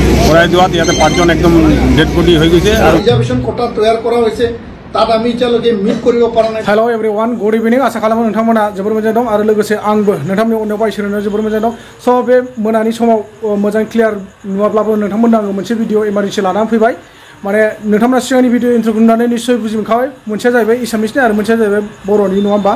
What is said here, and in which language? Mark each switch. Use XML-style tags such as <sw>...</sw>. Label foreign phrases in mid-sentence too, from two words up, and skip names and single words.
<as>ওরাই যোৱাত ইয়াতে 5জন একদম</as> <en>dead body</en> <as>হৈ গৈছে আৰু ৰিজাৰ্ভেশ্যন কোটা তৈয়াৰ কৰা হৈছে তাত আমি এতিয়ালৈকে মিট কৰিব পৰা নাই।</as> <en>hello everyone good evening</en> <brx>आसा खालामो नोंथांमोना जोबोर मोजां दं आरो लोगोसे आंबो नोंथांनि अननायाव इसोरनो जोबोर मोजां दं। स' बे मोनानि समाव मोजां क्लियार नुवाब्लाबो नोंथांमोननो आङो मोनसे</brx> <en>video emergency</en> <brx>लानानै फैबाय। माने नोंथांमोना सिगांनि</brx> <en>video intro'</en> <brx>नुनानै निश्चय बुजि मोनखाबाय मोनसेया जाहैबाय एसामिसनि आरो मोनसेया जाहैबाय बर'नि नङा होमबा।</brx>